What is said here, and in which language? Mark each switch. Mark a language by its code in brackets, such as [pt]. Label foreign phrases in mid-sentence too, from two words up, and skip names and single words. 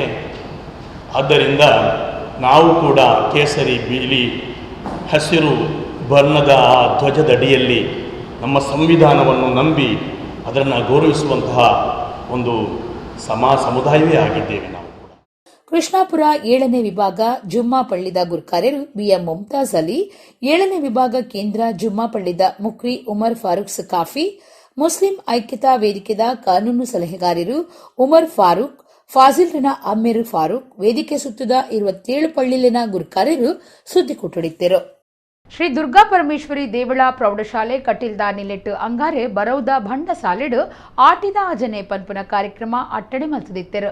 [kn] ಆದ್ದರಿಂದ ನಾವು ಕೂಡ ಕೇಸರಿ, ಬಿಳಿ, ಹಸಿರು ಬಣ್ಣದ ಆ ಧ್ವಜದಡಿಯಲ್ಲಿ ನಮ್ಮ ಸಂವಿಧಾನವನ್ನು ನಂಬಿ ಅದನ್ನು ಗೌರವಿಸುವಂತಹ ಒಂದು ಸಮುದಾಯವೇ ಆಗಿದ್ದೇವೆ ನಾವು. [tcy] ಕೃಷ್ಣಾಪುರ 7ನೇ ವಿಭಾಗ ಜುಮ್ಮಾ ಪಳ್ಳಿದ ಗುರ್ಕಾರ್ಯರು BM ಮುಮ್ತಾಜ್ ಅಲಿ, 7ನೇ ವಿಭಾಗ ಕೇಂದ್ರ ಜುಮ್ಮಾ ಪಳ್ಳಿದ ಮುಕ್ರಿ ಉಮರ್ ಫಾರೂಕ್ ಸಕಾಫಿ, ಮುಸ್ಲಿಂ ಐಕ್ಯತಾ ವೇದಿಕೆದ ಕಾನೂನು ಸಲಹೆಗಾರರು ಉಮರ್ ಫಾರೂಕ್, ಫಾಜಿಲ್ನ ಅಮ್ಮೇರು ಫಾರೂಕ್, ವೇದಿಕೆ ಸುತ್ತದ 27 ಪಳ್ಳಿಲಿನ ಗುರ್ಕಾರ್ಯರು ಸುದ್ದಿ ಕೊಟ್ಟೊಡಿದ್ದರು. ಶ್ರೀ ದುರ್ಗಾ ಪರಮೇಶ್ವರಿ ದೇವಳ ಪ್ರೌಢಶಾಲೆ ಕಟೀಲ್ದ ನಿಲೆಟ್ಟು ಅಂಗಾರೆ ಬರೌದ ಭಂಡ ಸಾಲೆಡು ಆಟಿದ ಆಜನೆ ಪನ್ಪುನ ಕಾರ್ಯಕ್ರಮ ಅಟ್ಟಡೆ ಮಲ್ತದಿತ್ತರು.